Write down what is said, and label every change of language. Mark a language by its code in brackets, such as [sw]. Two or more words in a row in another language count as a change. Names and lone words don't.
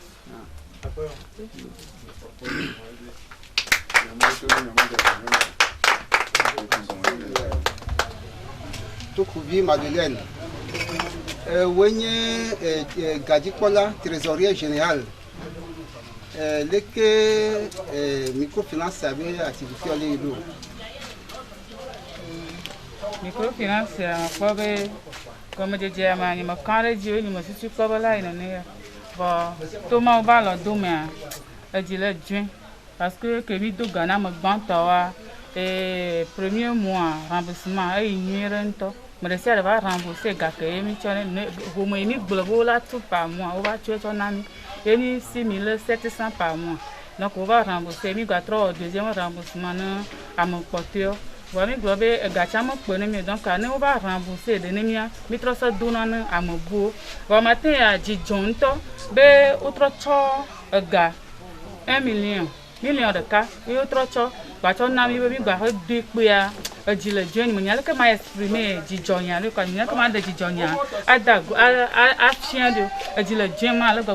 [ee] Tokuvi Madeleine woe nye gadzikpɔla [fr] trésorier général [ee] leke microfinance abe activité le yi ɖo microfinance akpɔ be gɔmedzedze ma nye me kã ɖe dzi wo nye me susu kpɔ be la yi nene ya vɔ to mawo va lɔ domea edzi le dzɔe [fr] parce que [ee] ke mi do ga na me gbãtɔa [fr] premier mois remboursement [ee] eyi nyuie ɖe ŋutɔ me ɖe sia ɖe va rembourser gake ye mi tsɔ ne home yi mi gblɔ be wola tu [fr] par mois [ee] wo va tsɔe tsɔ na mi ye mi 6700 [fr] par mois donc [ee] wo va rembourser mi gatrɔ wɔ [fr] deuxième remboursement [ee] ne ame kpɔtɔewo vɔ mi gblɔ be egatsa me kpe ne mi donc ne wo va rembourser ɖe ne mia mi trɔ sɔ dona ne ame buwo vɔ mate ya dzidzɔ ŋutɔ be wotrɔ tsɔ ega 1 million ɖeka ye wotrɔ tsɔ gbatsɔ na mi be mi gba xe doe kpea edzi le dzɔe me nya leke ma exprimer dzidzɔnya ɖe kɔ nya leke ma de dzidzɔnya ada afia ɖo edzi le dzɔe ma le